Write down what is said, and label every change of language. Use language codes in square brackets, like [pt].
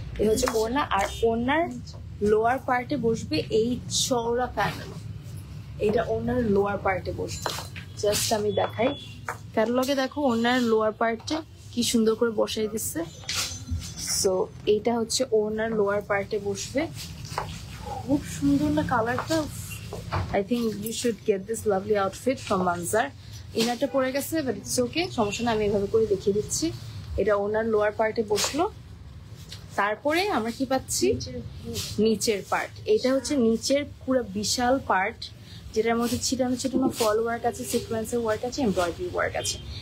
[bn] এই হচ্ছে ওড়না, আর ওড়নার লোয়ার পার্টে বসবে এই চওড়া প্যানেল। এটা ওড়নার লোয়ার পার্টে বসবে। জাস্ট আমি দেখাই, ক্যাটালগে দেখো ওড়নার লোয়ার পার্টে কি সুন্দর করে বসাই দিচ্ছে। সো এইটা হচ্ছে ওড়নার লোয়ার পার্টে বসবে। খুব সুন্দর না কালারটা? [en] I think you should get this lovely outfit from Manzar. [bn] ইনারটা পরে গেছে, [en] but it's okay, [bn] সমস্যা না, আমি এভাবে করে দেখিয়ে দিচ্ছি। এটা ওনার লোয়ার পার্টে বসলো। তারপরে আমরা কি পাচ্ছি? নিচের পার্ট। এটা হচ্ছে নিচের পুরো বিশাল পার্ট, যেটার মধ্যে ছিটানো ছিটানো ফল ওয়ার্ক আছে, সিকোয়েন্সের ওয়ার্ক আছে, এমব্রয়ডারি ওয়ার্ক আছে।